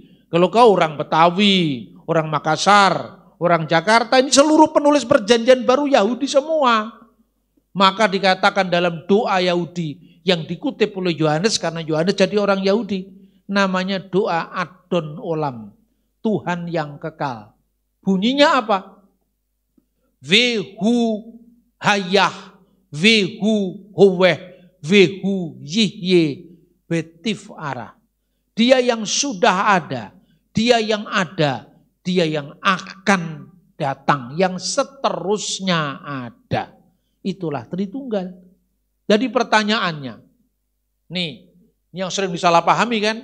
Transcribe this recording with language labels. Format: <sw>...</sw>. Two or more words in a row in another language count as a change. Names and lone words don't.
<id>Kalau kau orang Betawi, orang Makassar, orang Jakarta, ini seluruh penulis perjanjian baru Yahudi semua. Maka dikatakan dalam doa Yahudi yang dikutip oleh Yohanes, karena Yohanes jadi orang Yahudi, namanya doa Adon Olam, Tuhan yang kekal. Bunyinya apa?</id> <he>והוא היה, והוא הווה, והוא יהיה בתפארה.</he> <id>Dia yang sudah ada, Dia yang ada, dia yang akan datang, yang seterusnya ada. Itulah Tritunggal. Jadi pertanyaannya, nih, ini yang sering disalahpahami kan?</id>